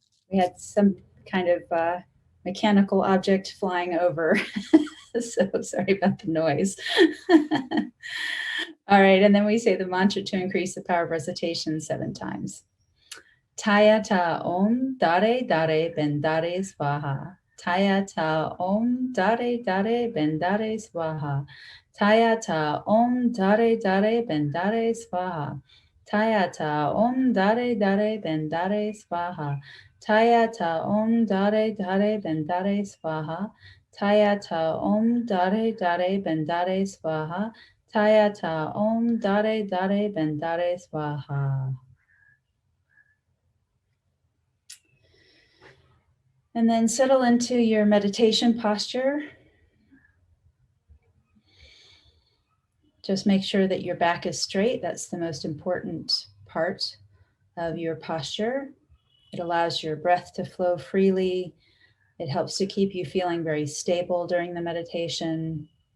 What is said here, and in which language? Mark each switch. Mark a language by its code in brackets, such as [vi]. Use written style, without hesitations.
[en] We had some kind of mechanical object flying over. So sorry about the noise. All right, and then we say the mantra to increase the power of recitation 7 times. [sa] TAYATHA Om DHARE DHARE BENDHARE SVAHA. TAYATHA Om DHARE DHARE BENDHARE SVAHA. TAYATHA Om DHARE DHARE BENDHARE SVAHA. TAYATHA Om DHARE DHARE BENDHARE SVAHA. TAYATHA Om DHARE DHARE BENDHARE SVAHA. TAYATHA Om DHARE DHARE BENDHARE SVAHA. TAYATHA Om DHARE DHARE BENDHARE SVAHA. [en] And then settle into your meditation posture. Just make sure that your back is straight. That's the most important part of your posture. It allows your breath to flow freely. It helps to keep you feeling very stable during the meditation.